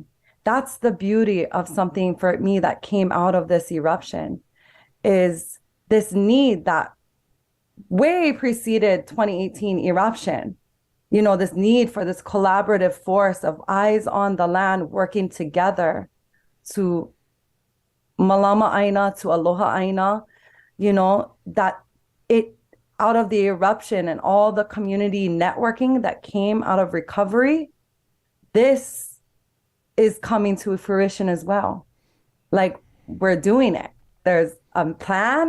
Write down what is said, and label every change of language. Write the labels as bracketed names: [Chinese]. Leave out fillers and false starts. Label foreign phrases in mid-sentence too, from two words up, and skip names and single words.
[English] That's the beauty of something for me that came out of this eruption, is this need that way preceded 2018 eruption. You know, this need for this collaborative force of eyes on the land working together to [Hawaiian] malama aina, [English] to [Hawaiian] aloha aina, [English] you know, that it out of the eruption and all the community networking that came out of recovery, this is coming to fruition as well. Like, we're doing it. There's a plan.